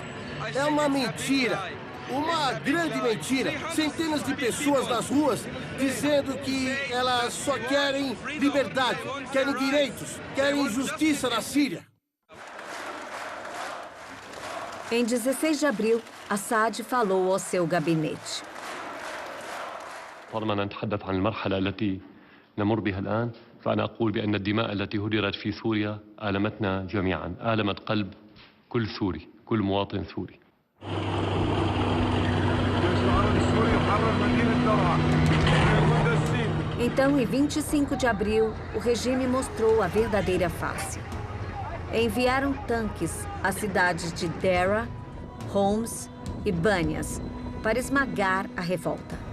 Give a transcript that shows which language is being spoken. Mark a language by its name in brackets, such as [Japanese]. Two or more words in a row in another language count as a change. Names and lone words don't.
[Portuguese] É uma mentira. Uma grande mentira. Centenas de pessoas nas ruas dizendo que elas só querem liberdade, querem direitos, querem justiça na Síria. Em 16 de abril, Assad falou ao seu gabinete. [Arabic] طالما نتحدث عن المرحلة التي نمر بها الآن فأنا أقول بأن الدماء التي هدرت في سوريا آلمتنا جميعا آلمت قلب كل سوري كل مواطن سوري [Portuguese] Então, em 25 de abril, o regime mostrou a verdadeira face. Enviaram tanques às cidades de Deraa, Homs e Banias para esmagar a revolta.